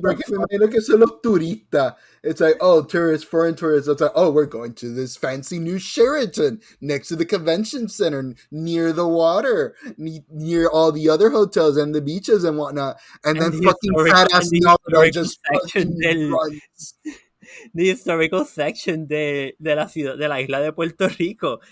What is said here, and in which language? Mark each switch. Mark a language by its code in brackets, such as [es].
[es] porque me imagino que son los turistas. [en] It's like, oh, tourists, foreign tourists. It's like, oh, we're going to this fancy new Sheraton next to the convention center, near the water, near all the other hotels and the beaches and whatnot. And then fucking fat ass Naruto just fucking runs. The historical section [es] de la ciudad, de la isla de Puerto Rico.